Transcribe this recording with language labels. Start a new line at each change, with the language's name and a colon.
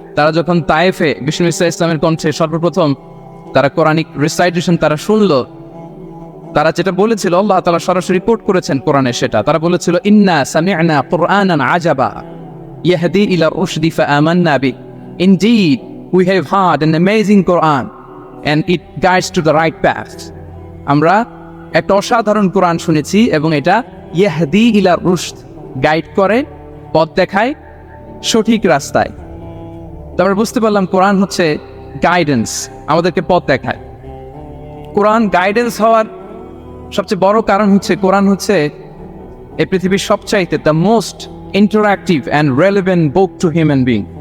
Bangla: তারা যখন তায়েফে বিষ্ণু ঈসা ইসলামের কণ্ঠে সর্বপ্রথম তারা কোরআনিক রিসাইটেশন তারা শুনলো, তারা যেটা বলেছিল আল্লাহ তাআলা সরাসরি রিপোর্ট করেছেন কোরআনে, সেটা তারা বলেছিল
Arabic: ইন্না সামি'না কুরআনান আজাবা ইয়াহদি ইলা রুশদি ফাআমান্না বি।
English: Indeed, we have heard an amazing Quran and it guides to the right path.
Bangla: আমরা একটা অসাধারণ কোরআন শুনেছি, এবং এটা
Arabic: ইয়াহদি ইলা রুশদ,
Bangla: গাইড করে, পথ দেখায় সঠিক রাস্তায়। তো আমরা বুঝতে পারলাম কোরআন হচ্ছে গাইডেন্স, আমাদেরকে পথ দেখায়। কোরআন গাইডেন্স হওয়ার সবচেয়ে বড় কারণ হচ্ছে কোরআন হচ্ছে এই পৃথিবীর সবচাইতে
English: The most interactive and relevant book to human being.